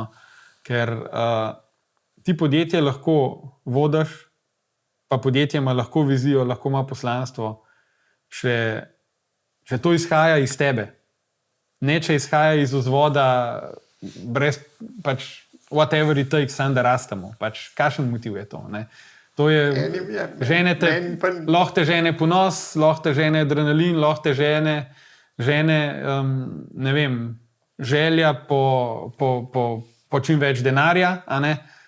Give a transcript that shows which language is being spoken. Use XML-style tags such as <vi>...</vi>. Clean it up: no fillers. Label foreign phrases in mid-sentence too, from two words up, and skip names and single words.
<sl>Ker ti podjetje lahko vodiš, pa podjetje ima lahko vizijo, lahko ima poslanstvo, če to izhaja iz tebe. Ne, če izhaja iz vzvoda, brez pač</sl> <en>whatever it takes,</en> <sl>samo da rastemo. Pač kakšen motiv je to, ne? To je, lahko te žene ponos, lahko te žene adrenalin, lahko te žene, ne vem, želja po čim več denarja, a ne?</sl>